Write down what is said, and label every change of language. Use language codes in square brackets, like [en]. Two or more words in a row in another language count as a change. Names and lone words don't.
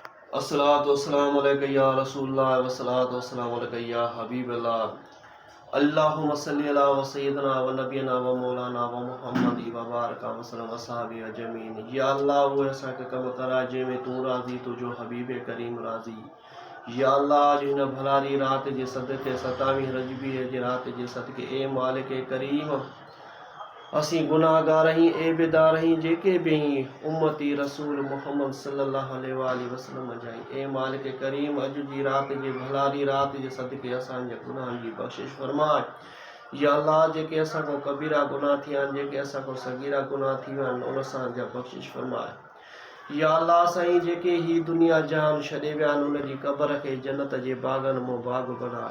[ar] الصلاة والسلام عليك يا رسول الله والصلاة والسلام عليك يا حبيب الله. اللهم صل على و سيدنا و نبينا و مولانا و محمد و بارك و سلم و صحابي أجمعين. [sd] या अल्लाह वो ऐसा के कम करा जंहिंमें तू राज़ी तुझो हबीब करीम राज़ी। या अल्लाह अॼु हिन भलारी रात जे सदके 27 रजबीअ जे रात जे सदके ए मालिक करीम असी गुनाहगार ही ए बेदार ही जेके भी उम्मती रसूल मुहम्मद [ar] صلى الله عليه وسلم [sd] जाई। ए मालिक करीम अॼु जी रात जे भलारी रात जे सदके असांजे गुनाहनि जी बख़्शिश फरमाए। या अल्लाह जेके असां को कबीरा गुनाह थिया आहिनि, जेके असां को सगीरा गुनाह थी विया आहिनि, उन सां जा बख़्शिश फरमाए। या अल्लाह साईं जेके ही दुनिया जहान छॾे विया आहिनि, उन जी क़बर खे जन्नत जे बाग़नि मां बाग़ बनाए।